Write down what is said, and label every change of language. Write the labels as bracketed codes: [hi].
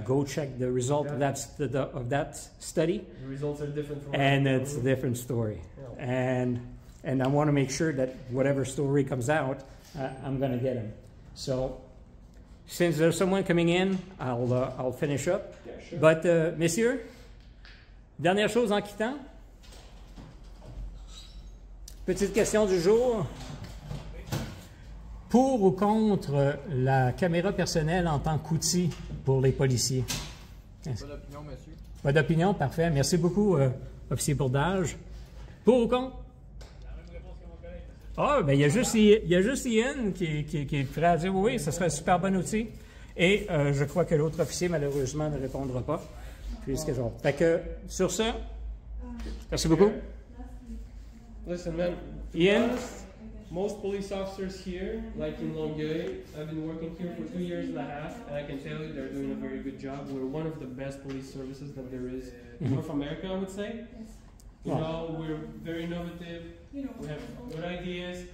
[en] Go check the result of that study. The results are different from. And it's a different story. Yeah. And I want to make sure that whatever story comes out, I'm going to get them. So, since there's someone coming in, I'll finish up. Yeah, sure. [fr] But, messieurs, dernière chose en quittant. Petite question du jour. Pour ou contre la caméra personnelle en tant qu'outil pour les policiers? Pas d'opinion, monsieur. Pas d'opinion, parfait. Merci beaucoup, officier Bourdage. Pour ou contre? La même réponse que mon collègue. Ah, ben il y a juste LIEN qui est prêt à dire oui, ce serait un super bon outil. Et je crois que l'autre officier, malheureusement, ne répondra pas. Puisque genre. Fait que, sur ce, merci beaucoup. [en] Listen, man. Ian? Most police officers here, like in Longueuil, I've been working here for 2 years and a half, and I can tell you they're doing a very good job. We're one of the best police services that there is in North America, I would say. You know, we're very innovative. We have good ideas.